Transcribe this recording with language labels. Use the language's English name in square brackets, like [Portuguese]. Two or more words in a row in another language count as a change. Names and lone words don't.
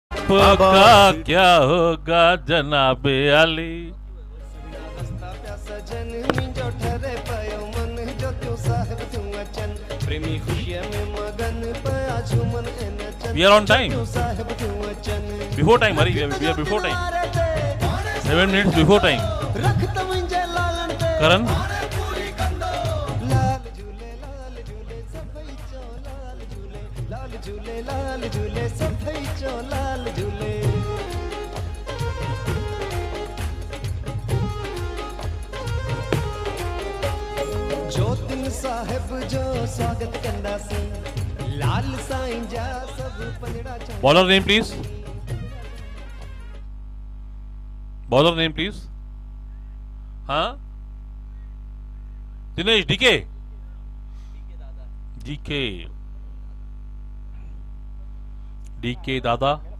[Hindi] का क्या होगा जनाबे अली. [Sindhi] सजन मुंहिंजो ठरे पियो मन जो तूं साहिब तूं अचन प्रेमी ख़ुशीअ में मगन पिया झूमन इन चन [English] We are on time. [Sindhi] तूं साहिब तूं अचन [English] Before time, Hari. We are before time. 7 minutes before time. [Sindhi] रख त मुंहिंजे लालण ते Karan. लाल झूले सभई चो लाल झूले सभई चो लाल झूले. ज्योतिन साहिब जो स्वागत कंदासीं लाल साईं जा सब पंजड़ा चो. [English] Bowler name, please. Bowler name, please. Huh? Dinesh, DK. DK Dada.